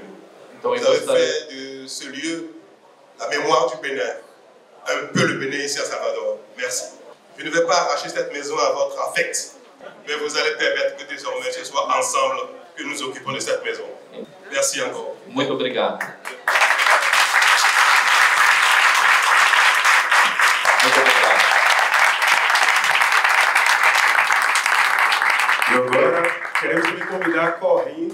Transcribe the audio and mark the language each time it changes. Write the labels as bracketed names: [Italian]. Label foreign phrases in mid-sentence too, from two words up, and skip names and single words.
[French] Vous avez fait de ce lieu la mémoire du Bénin, un peu le Bénin ici à Salvador. Merci. Je ne vais pas arracher cette maison à votre affect, mais vous allez permettre que désormais ce soit ensemble que nous occupons de cette maison. Merci encore. [Portuguese] Muito obrigado. Muito obrigado. E agora queremos me convidar a correndo.